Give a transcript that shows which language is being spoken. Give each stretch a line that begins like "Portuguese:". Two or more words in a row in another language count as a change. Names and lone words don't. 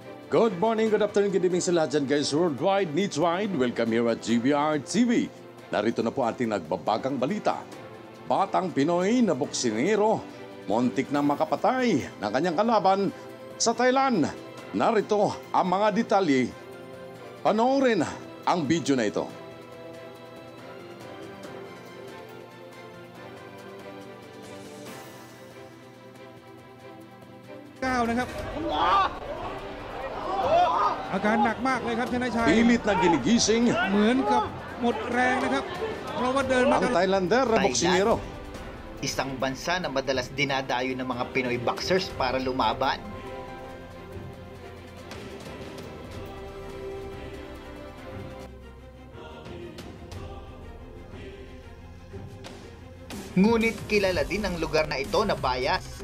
English: Good morning, good afternoon, good evening
Filipino: sa lahat dyan
English: guys worldwide, needs-wide. Welcome here at GBR TV.
Filipino: Narito na po ating nagbabagang balita. Batang Pinoy na boksinero, muntik na makapatay ng kanyang kalaban sa Thailand. Narito ang mga detalye. Panoorin ang video na ito.
Thai: นะครับอาการหนักมากเลยครับชนะชัย
Filipino: Pilit na ginigising
Thai: เหมือนกับหมดแรงนะครับเพราะว่าเดินมา
Filipino: ang Thailander na boksinero. Isang bansa na madalas dinadayo ng mga Pinoy boxers para lumaban. Ngunit kilala din ang lugar na ito na bias.